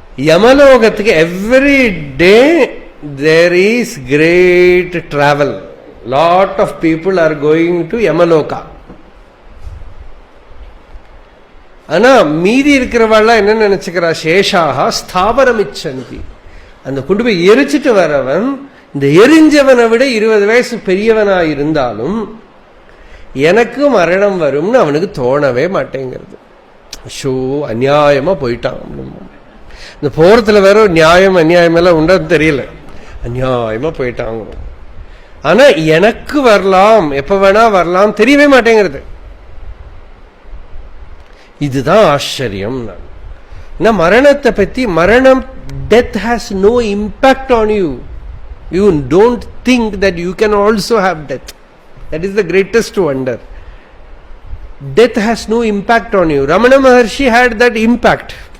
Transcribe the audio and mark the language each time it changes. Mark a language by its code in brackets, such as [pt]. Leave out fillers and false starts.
[en] யமலோகத்துக்கு every day there is great travel. Lot of people are going to Yamaloka. [ta] ஆனா மீதி இருக்கிறவாள்லாம் என்ன நினைச்சுக்கிறா? [sa] சேஷாக ஸ்தாபரம் இச்சந்தி. [ta] அந்த கொண்டு போய் எரிச்சிட்டு வரவன் இந்த எரிஞ்சவனை விட 20 வயசு பெரியவனா இருந்தாலும் எனக்கு மரணம் வரும்னு அவனுக்கு தோணவே மாட்டேங்கிறது. ஷோ அநியாயமா போயிட்டான். இந்த போறதுல வேற நியாயம் அநியாயம் எல்லாம் உண்டான்னு தெரியல, அநியாயமா போயிட்டாங்க. ஆனா எனக்கு வரலாம், எப்ப வேணா வரலாம் தெரியவே மாட்டேங்கிறது. இதுதான் ஆச்சரியம். மரணத்தை பத்தி, மரணம், [en] death has no impact on you. You don't think that you can also have death. That is the greatest wonder. Death has no impact on you. Ramana Maharshi had that impact.